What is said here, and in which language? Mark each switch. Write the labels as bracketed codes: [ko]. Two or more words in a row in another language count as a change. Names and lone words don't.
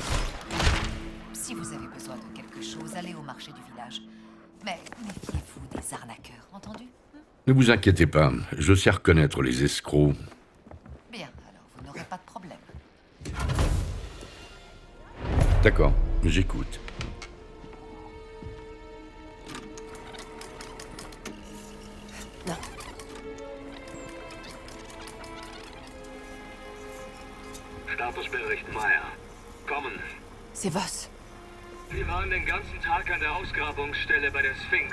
[fr] Si vous avez besoin de quelque chose, allez au marché du village. Mais méfiez-vous des arnaqueurs, entendu? Ne vous inquiétez pas, je sais reconnaître les escrocs. Bien, alors vous n'aurez pas de problème. D'accord, j'écoute. [de] Statusbericht Meyer. Kommen. [fr] C'est Voss. [de] Wir waren den ganzen Tag an der Ausgrabungsstelle bei der Sphinx.